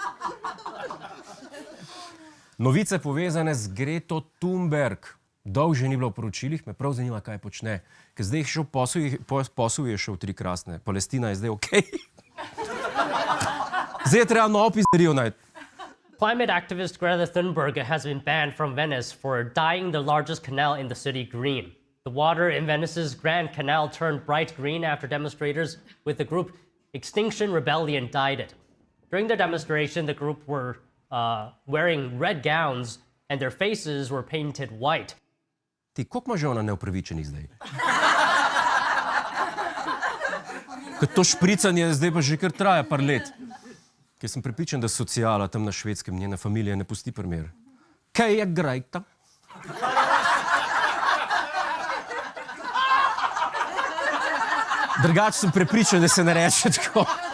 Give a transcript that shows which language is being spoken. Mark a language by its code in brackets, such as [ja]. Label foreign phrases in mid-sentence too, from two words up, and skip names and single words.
[sl] Novice povezane z Greto Thunberg. Dolgo že ni bilo v poročilih, me prav zanima, kaj počne. Ker zdaj je šel posel, je šel 3 krasne. Palestina je zdaj okej. Zdaj je treba novo pizderijo najti. [en] Climate activist Greta Thunberg has been banned from Venice for dyeing the largest canal in the city green. The water in Venice's Grand Canal turned bright green after demonstrators with the group Extinction Rebellion dyed it. During the demonstration, the group were wearing red gowns and their faces were painted white. [sl] Ti, koliko ima že ona neupravičenih zdaj? Ker to špricanje zdaj pa že kar traja par let. Ker sem prepričan, da sociala tam na Švedskem, njena familija ne pusti primer. Kaj je Greta? Drugače sem prepričan, da se ne reče tako.